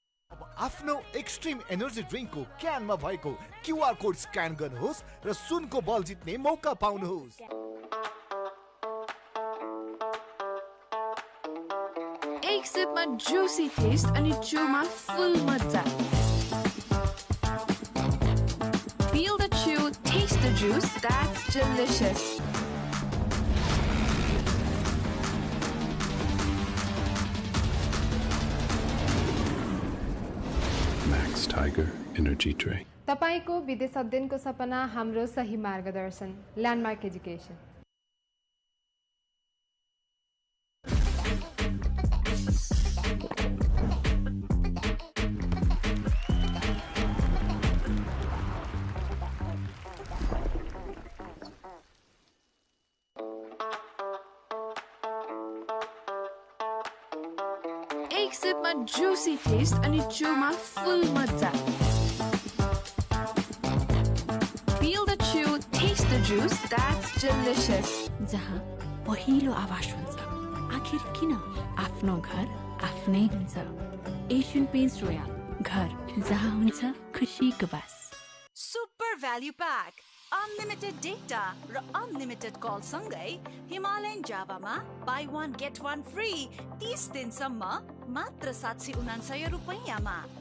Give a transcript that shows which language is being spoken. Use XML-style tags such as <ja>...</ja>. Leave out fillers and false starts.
<ne>अब आफ्नो extreme energy ड्रिङ्कको क्यानमा भएको क्युआर कोड स्क्यान गर्नुहोस् र सुनको बल जित्ने मौका पाउनुहोस्। एक सिपमा जुसी टेस्ट अनि चुमा फुल मजा।</ne> <en>Feel the chew, taste the juice, that's delicious. Max Tiger Energy Drink.</en> <ne>तपाईको विदेश अध्ययनको सपना हाम्रो सही मार्गदर्शन ल्यान्डमार्क एजुकेसन। एक सिपमा जुसी टेस्ट अनि चुमा फुल मजा।</ne> <en>Feel the chew, taste the juice, that's delicious.</en> <ne>जहाँ पहिलो आवाज हुन्छ, आखिर किन आफ्नो घर आफ्नै हुन्छ। एशियन पेन्ट्स रोयल, घर जहाँ हुन्छ खुसीको बास। Super value pack, unlimited data र अनलिमिटेड कल सँगै हिमालयन जावामा बाई 1 गेट 1 फ्री 30 दिनसम्म मात्र 799 रुपैयाँमा।</ne>